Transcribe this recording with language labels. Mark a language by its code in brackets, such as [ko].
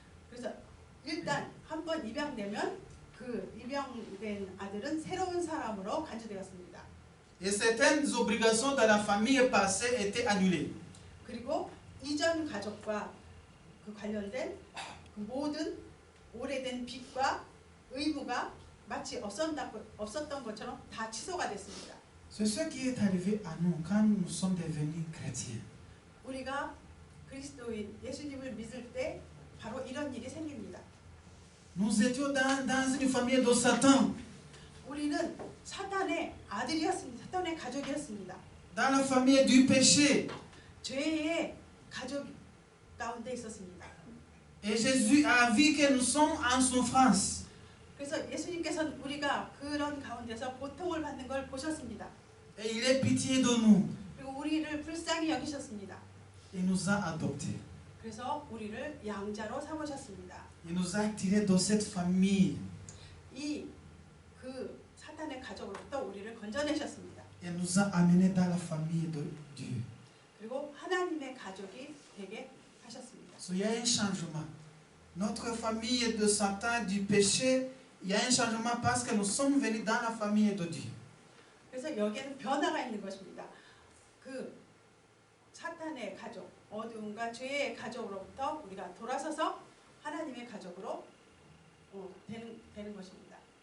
[ko] 그래서 일단 한 번 입양되면 그 입양된 아들은 새로운 사람으로 간주되었습니다. [fr] Et certaines obligations de la famille passée étaient annulées. [ko] 그리고 이전 가족과 그 관련된 그 모든 오래된 빚과 의무가 마치 없었던 것처럼 다 취소가 됐습니다. [fr] C'est ce qui est arrivé à nous quand nous sommes devenus chrétiens. [ko] 우리가 그리스도인 예수님을 믿을 때 바로 이런 일이 생깁니다. [fr] Nous étions dans une famille de Satan, [ko] 우리는 사탄의 아들이었습니다. 사탄의 가족이었습니다. [fr] dans la famille du péché. [ko] 죄의 가족 가운데 있었습니다. [fr] Et Jésus a vu que nous sommes en souffrance. [ko] 그래서 예수님께서는 우리가 그런 가운데서 고통을 받는 걸 보셨습니다. [fr] Et il est pitié de nous. [ko] 그리고 우리를 불쌍히 여기셨습니다. [fr] Il nous a adoptés. [ko] 그래서 우리를 양자로 삼으셨습니다. [fr] Il nous a tirés de cette famille. [ko] 그 사탄의 가족으로부터 우리를 건져내셨습니다. [fr] Et nous a amenés dans la famille de Dieu. [ko] 그리고 하나님의 가족이 되게 하셨습니다. [fr] So, il y a un changement. Notre famille de Satan, du péché, il y a un changement parce que nous sommes venus dans la famille de Dieu. [ko] 그래서 여기에는 변화가 있는 것입니다. 그 사탄의 가족, 어두움과 죄의 가족으로부터 우리가 돌아서서 하나님의 가족으로 되는 것입니다.